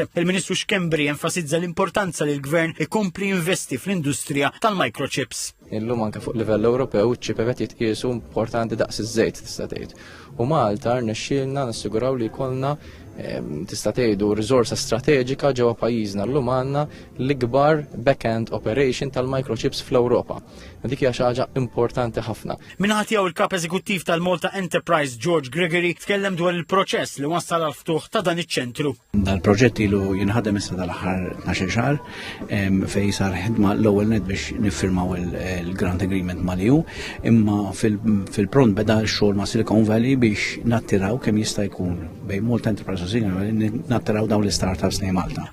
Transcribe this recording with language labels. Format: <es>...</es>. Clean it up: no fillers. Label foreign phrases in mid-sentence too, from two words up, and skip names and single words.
<mt>Il-Ministru Xkembri enfasizza l-importanza li l-Gvern ikompli investi fl-industrija tal-microchips. Illum anke fuq livell Ewropew iċ-ċipevet jitqiesu importanti daqs iż-żejt tista' tgħid. U Malta rnexxielna nassiguraw li jkollna tista' tgħidu riżorsa strateġika ġewwa pajjiżna llum għandna l-ikbar</mt> <en>back-end operation</en> <mt>tal-microchips fl-Ewropa. Dik hija xi ħaġa importanti ħafna. Minħat jew il-kap eżekuttiv tal-Malta Enterprise George Gregory tkellem dwar il-proċess li wassal għal ftuħ ta' dan iċ-ċentru. Dal-proġett ilu jinħadem issa tal-aħħar 12 xahar fejn sar ħidma l-ewwel net biex niffirmaw il-</mt> <en>grant agreement</en> <mt>mal-EU, imma fil-pront beda x-xogħol ma' Silicon Valley biex nattiraw kemm jista' jkun bejn Malta Enterprise u Silicon Valley nattiraw dawn l-startups lejn Malta.</mt>